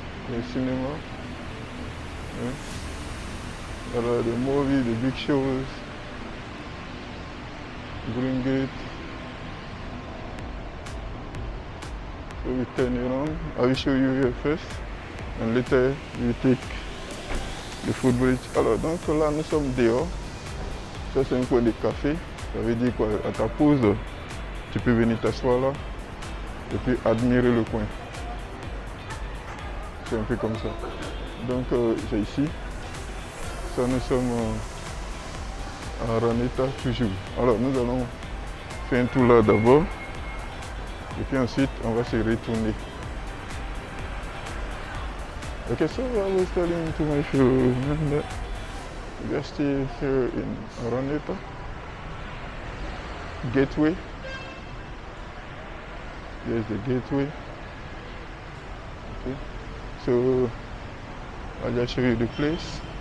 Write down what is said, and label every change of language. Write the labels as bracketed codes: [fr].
[en] The cinema. Yeah. There are the movie, the big shows. Green Gate. So we turn around. I will show you here first. And later we take the footbridge. [fr] Alors donc là nous sommes dehors. Ça c'est un coin de café. Ça veut dire qu'à ta pause, tu peux venir t'asseoir là et puis admirer le coin. C'est un peu comme ça. Donc c'est ici. Ça nous sommes à Araneta toujours. Alors nous allons faire un tour là d'abord. Et puis ensuite on va se retourner. [en] Okay, so I was telling to my friend that we are still here in Araneta Gateway. There's the gateway. Okay, so I'll just show you the place.